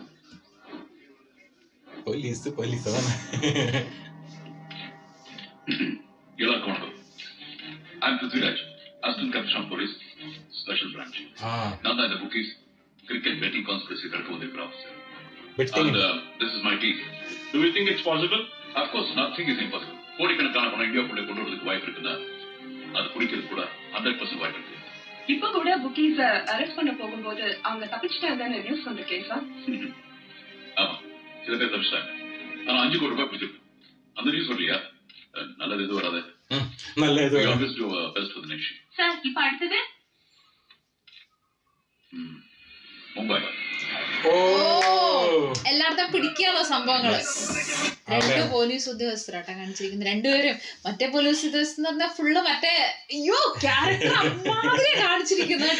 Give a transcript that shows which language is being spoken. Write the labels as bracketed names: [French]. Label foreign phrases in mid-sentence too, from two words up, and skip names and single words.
[Malayalam] പോലീസ് പോലീസ് അതാണ്. [Tamil] எல்லாருக்கும் வணக்கம். [English] I'm Prithviraj, Assistant Commissioner of Police, Special Branch. [Tamil] நான் தான் இந்த [English] bookies cricket betting conspiracy [Tamil] தடுக்க வந்திருக்கிற officer. [English] And this is my team. Do you think it's possible? Of course, nothing is impossible. [Tamil] கோடிக்கணக்கான பணம் இந்தியாவுக்குள்ளே கொண்டு வரதுக்கு வாய்ப்பு இருக்குன்னா அது குடிக்கிறது கூட 100% வாய்ப்பு இருக்கு. இப்ப கூட புக்கீஸ அரெஸ்ட் பண்ண போகும்போது அவங்க தப்பிச்சிட்டாங்கன்னு நியூஸ் வந்திருக்கேன் சார். ஆமா, சில பேர் தப்பிச்சிட்டாங்க. ஆனா 5 கோடி ரூபாய் பிடிச்சிருக்கு. அந்த நியூஸ் வரலையா? நல்லது எதுவும் வராது. [Malayalam] നല്ല ഇത് [English] We always do our best for the nation. [Tamil] சார் இப்ப அடுத்தது [Malayalam] മുംബൈ. ഓ എല്ലായിടത്തും പിടിക്കാണോ സംഭവങ്ങള്? രണ്ട് പോലീസ് ഉദ്യോഗസ്ഥരാട്ടാ കാണിച്ചിരിക്കുന്നത്. രണ്ടുപേരും മറ്റേ പോലീസ് ഉദ്യോഗസ്ഥർ എന്ന് പറഞ്ഞാൽ ഫുള്ള് മറ്റേ അയ്യോ ക്യാരക്ടർ അമ്മാതിരിയാ കാണിച്ചിരിക്കുന്നത് കേട്ടാ.